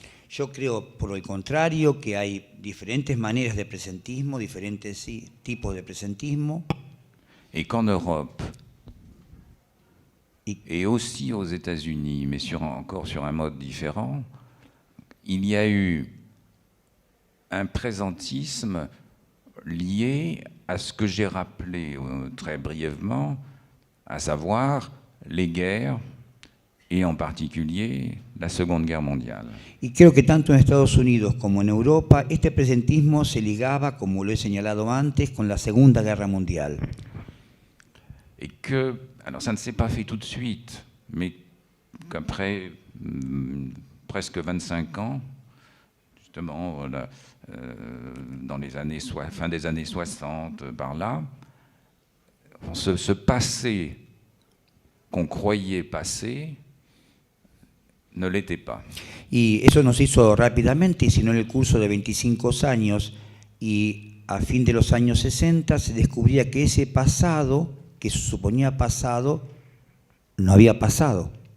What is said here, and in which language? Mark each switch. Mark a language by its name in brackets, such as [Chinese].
[Spanish] Yo creo, por el contrario, que hay diferentes maneras de presentismo, diferentes tipos de presentismo. [French] Et qu'en Europe, et aussi aux États-Unis, mais encore sur un mode différent, il y a eu un présentisme lié à ce que j'ai rappelé très brièvement, à savoir les guerres, et en particulier la Seconde Guerre mondiale. [Spanish] Y creo que tanto en Estados Unidos como en Europa, este presentismo se ligaba, como lo he señalado antes, con la Segunda Guerra Mundial. [French] Et que, alors ça ne s'est pas fait tout de suite, mais qu'après presque 25 ans, justement, voilà, dans les années fin des années 60, par là, ce passé qu'on croyait passé ne l'était pas. [Spanish] Y eso no se hizo rápidamente, sino en el curso de 25 años, y a fin de los años 60 se descubría que ese pasado, que se suponía pasado, no había pasado.